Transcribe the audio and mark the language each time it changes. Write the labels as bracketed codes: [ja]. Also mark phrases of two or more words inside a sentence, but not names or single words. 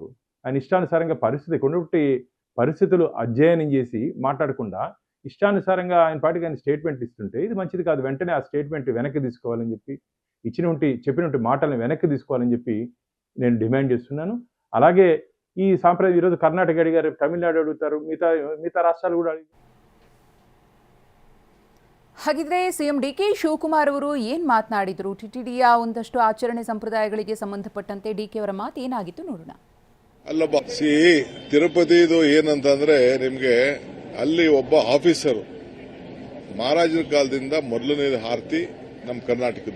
[te] ఆయన ఇష్టానుసారంగా కొన్నిటి పరిస్థితులు అధ్యయనం చేసి మాట్లాడకుండా ఇష్టానుసారంగా ఆయన పాటికి ఆయన స్టేట్మెంట్ ఇస్తుంటే ఇది మంచిది కాదు. వెంటనే ఆ స్టేట్మెంట్ వెనక్కి తీసుకోవాలని చెప్పి, చెప్పినటువంటి మాటలను వెనక్కి తీసుకోవాలని చెప్పి నేను డిమాండ్ చేస్తున్నాను. అలాగే ఈ సాంప్రదాయం ఈరోజు కర్ణాటక అడిగారు, తమిళనాడు అడుగుతారు, మిగతా రాష్ట్రాలు కూడా అడిగారు. [kn] ಹಾಗಿದ್ರೆ ಸಿಎಂ ಡಿಕೆ ಶಿವಕುಮಾರ್ ಅವರು ಏನ್ ಮಾತನಾಡಿದ್ರು? ಟಿಟಿಡಿಯ ಒಂದಷ್ಟು ಆಚರಣೆ ಸಂಪ್ರದಾಯಗಳಿಗೆ ಸಂಬಂಧಪಟ್ಟಂತೆ ಡಿಕೆ ಅವರ ಮಾತು ಏನಾಗಿತ್ತು ನೋಡೋಣ. ಅಲ್ಲಪ್ಪ, ತಿರುಪತಿದು ಏನಂತಂದ್ರೆ ನಿಮ್ಗೆ ಅಲ್ಲಿ ಒಬ್ಬ ಆಫೀಸರು ಮಹಾರಾಜರ ಕಾಲದಿಂದ ಮೊದಲನೇ ಆರತಿ ನಮ್ಮ ಕರ್ನಾಟಕದ್ದು.